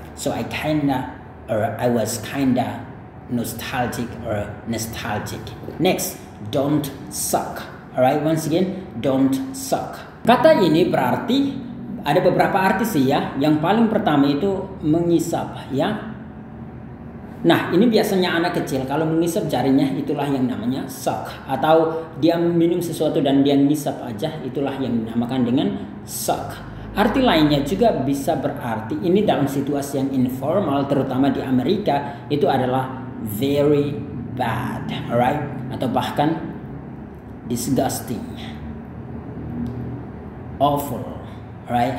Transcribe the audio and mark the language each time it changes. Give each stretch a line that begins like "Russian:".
English: So I was kinda nostalgic or nostalgic. Next, don't suck, alright? Once again, don't suck.
Indonesian: Kata ini berarti ada beberapa arti sih ya. Yang paling pertama itu mengisap ya. Nah, ini biasanya anak kecil kalau mengisap jarinya, itulah yang namanya suck. Atau dia minum sesuatu dan dia ngisap aja, itulah yang dinamakan dengan suck. Arti lainnya juga bisa berarti, ini dalam situasi yang informal, terutama di Amerika, itu adalah
English: very bad, alright?
Indonesian: Atau bahkan
English: disgusting, awful, alright?